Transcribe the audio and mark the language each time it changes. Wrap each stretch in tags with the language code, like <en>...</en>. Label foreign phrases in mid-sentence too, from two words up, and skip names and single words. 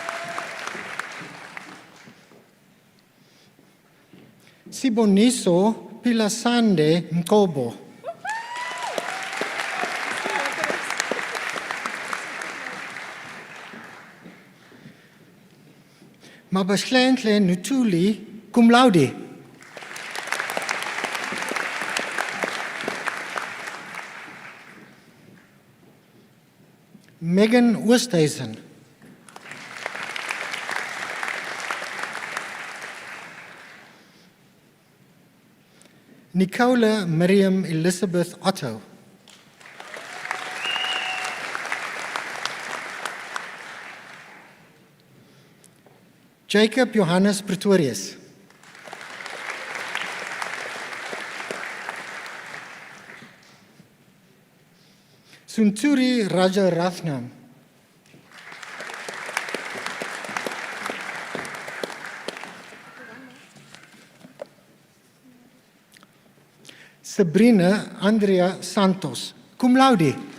<en>Siboniso Pilasande Mkobo. Mabashlentle Nutuli,</en> <la>cum laude.</la> <en>Megan Oosthuizen. Nicola Miriam Elizabeth Otto. Jacob Johannes Pretorius. Sunturi Rajaratnam. Sabrina Andrea Santos,</en> <la>cum laude.</la>